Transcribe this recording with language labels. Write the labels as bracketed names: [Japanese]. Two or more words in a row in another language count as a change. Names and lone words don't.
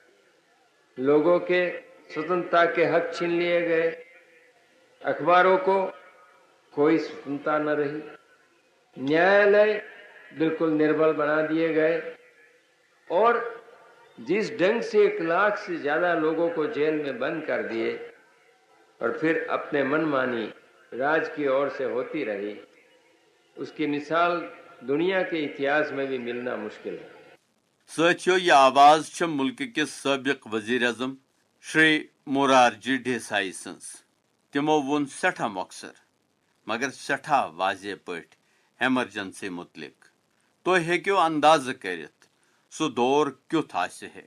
[Hindi] लोगों के स्वतंत्रता के हक़ छीन लिए गए, अख़बारों को कोई स्वतंत्रता न रही, न्यायालय बिल्कुल निर्बल बना दिए गए, और जिस ढंग से 1 लाख से ज़्यादा लोगों को जेल में बंद कर दिए और फिर अपने मन मानी राज की और से होती रही, इस की मिसाल दुनिया के इतिहास में भी मिलना मुश्किल है. [Kashmiri] ساتھیو، یہ آواز چھ ملک کس سابق وزیر اعظم شری مورارجی دیسائی سنز۔ تمو ون سٹھا مختصر مگر سٹھا واضح پٲٹھۍ ایمرجنسی متعلق۔ تُہۍ ہیٚکِو اندازہ کٔرِتھ سُہ دور کیُتھ آسہِ ہے۔